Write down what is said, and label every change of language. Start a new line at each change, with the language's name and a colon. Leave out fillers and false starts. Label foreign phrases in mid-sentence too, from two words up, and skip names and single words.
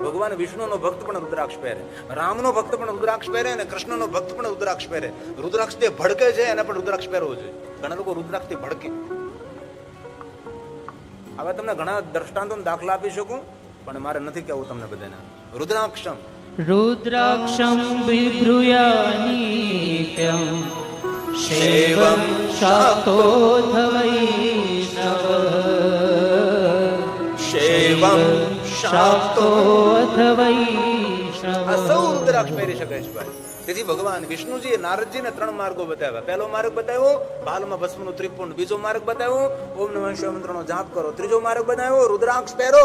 Gujarati: ભગવાન વિષ્ણુનો ભક્ત પણ रुद्राक्ष પહેરે, રામનો ભક્ત પણ रुद्राक्ष પહેરે, અને કૃષ્ણનો ભક્ત પણ रुद्राक्ष પહેરે. रुद्राक्ष જે ભડકે છે એને પણ रुद्राक्ष પહેરવો જોઈએ. ઘણા લોકો रुद्राक्ष થી ભડકે. હવે તમને ઘણા દ્રષ્ટાંતો દાખલા આપી શકું, પણ મારે નથી કહેવું તમને બધાને.
Sanskrit: रुद्राक्षम रुद्राक्षं बिभ्रूयानित्यं सेवं शाक्तोऽथ वैष्णव. સેવમ शाक्तोऽथ वैष्णव.
Gujarati: આ સૌ રુદ્રાક્ષ પહેરી શકે છે ભાઈ. તેથી ભગવાન વિષ્ણુજીએ નારદજીને 3 માર્ગો બતાવ્યા. પહેલો માર્ગ બતાવ્યો ભાલમાં ભસ્મનું ત્રિપુંડ, બીજો માર્ગ બતાવ્યો ઓમ નમઃ શિવાય મંત્રનો જાપ કરો, ત્રીજો માર્ગ બતાવ્યો रुद्राक्ष પહેરો.